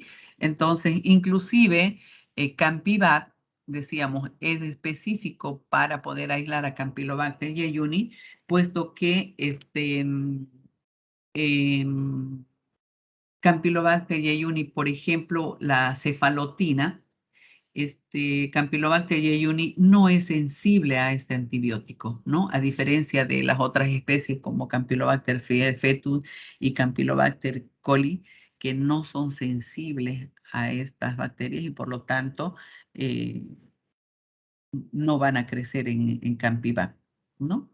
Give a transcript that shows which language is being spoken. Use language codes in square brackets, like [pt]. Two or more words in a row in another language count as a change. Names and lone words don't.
[es] Entonces, inclusive Campivac, decíamos, es específico para poder aislar a Campylobacter jejuni, puesto que Campylobacter jejuni, por ejemplo, la cefalotina, Campylobacter jejuni no es sensible a este antibiótico, ¿no? A diferencia de las otras especies como Campylobacter fetus y Campylobacter coli, que no son sensibles a estas bacterias y por lo tanto no van a crecer en Campivac, ¿no?